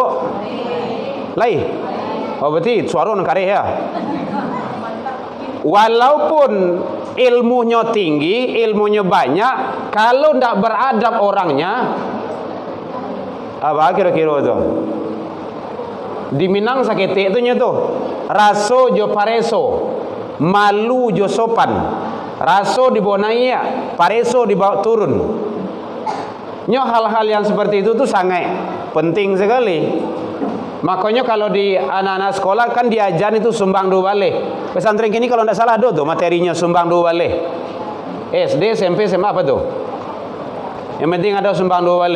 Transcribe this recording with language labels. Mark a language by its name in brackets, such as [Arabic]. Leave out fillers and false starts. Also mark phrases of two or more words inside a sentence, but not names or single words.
[Minangkabau] Lai. [Indonesian] Oh berarti suara [Minangkabau] nang kareh [Indonesian] ya. Walaupun ilmunya tinggi, ilmunya banyak, kalau ndak beradab orangnya, apa kira-kira itu? [Minangkabau] Di Minang sakete itu tuh, raso jo pareso, malu jo sopan, raso dibawa naik, pareso dibawa turun. [Indonesian] Nyo hal-hal yang seperti itu tuh sangat penting sekali. Makanya kalau di anak-anak sekolah kan diajar itu sumbang 2 balik. Pesantren kini kalau tidak salah ada tuh materinya sumbang 2 balik. SD, SMP, SMA apa tuh? Yang penting ada sumbang 2 balik.